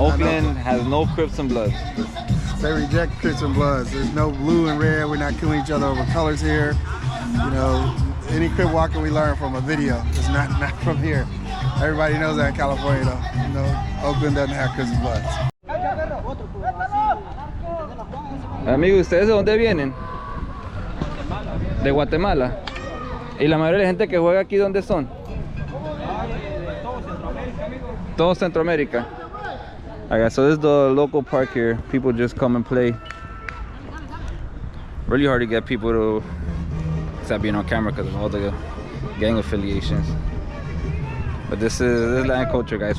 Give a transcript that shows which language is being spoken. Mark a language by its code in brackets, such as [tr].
[en] Oakland has no Crips and Bloods. They reject Crips and Bloods. There's no blue and red. We're not killing each other over colors here. You know, any Crip walking we learn from a video. It's not from here. Everybody knows that in California, though. You know, Oakland doesn't have Crips and Bloods. [es] Amigos, ¿ustedes de dónde vienen? De Guatemala. ¿Y la mayoría de la gente que juega aquí dónde son? Todo Centroamérica. [en] Okay, so this is the local park here. People just come and play. Really hard to get people to stop being on camera because of all the gang affiliations. But this is Latin culture, guys.